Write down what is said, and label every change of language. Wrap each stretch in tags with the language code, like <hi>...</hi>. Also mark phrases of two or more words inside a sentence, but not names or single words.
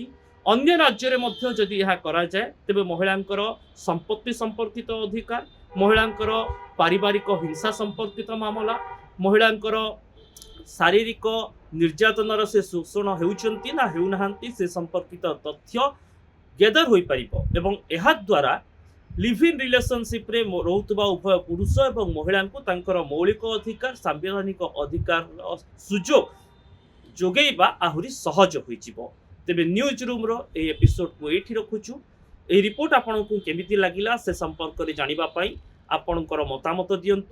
<or>ଅନ୍ୟ ରାଜ୍ୟରେ ମଧ୍ୟ ଯଦି ଏହା କରାଯାଏ ତେବେ ମହିଳାଙ୍କର ସମ୍ପତ୍ତି ସମ୍ପର୍କିତ ଅଧିକାର, ମହିଳାଙ୍କର ପାରିବାରିକ ହିଂସା ସମ୍ପର୍କିତ ମାମଲା, ମହିଳାଙ୍କର ଶାରୀରିକ ନିର୍ଯାତନାର ସେ ଶୋଷଣ ହେଉଛନ୍ତି ନା ହେଉନାହାନ୍ତି ସେ ସମ୍ପର୍କିତ ତଥ୍ୟ ଗେଦର ହୋଇପାରିବ ଏବଂ ଏହାଦ୍ୱାରା</or> <en>live in relationship</en> <or>রহুଥିବା ଉଭୟ ପୁରୁଷ ଏବଂ ମହିଳାଙ୍କୁ ତାଙ୍କର ମୌଳିକ ଅଧିକାର, ସାମ୍ବିଧାନିକ ଅଧିକାରର ସୁଯୋଗ ଯୋଗାଇବା ଆହୁରି ସହଜ ହୋଇଯିବ। ତେବେ</or> <en>news room</en> <or>ଏହି ଏପିସୋଡକୁ ଏଇଠି ରଖୁଛୁ। ଏହି ରିପୋର୍ଟ ଆପଣଙ୍କୁ କେମିତି ଲାଗିଲା ସେ ସମ୍ପର୍କରେ ଜାଣିବା ପାଇଁ ଆପଣଙ୍କର ମତାମତ ଦିଅନ୍ତୁ।</or>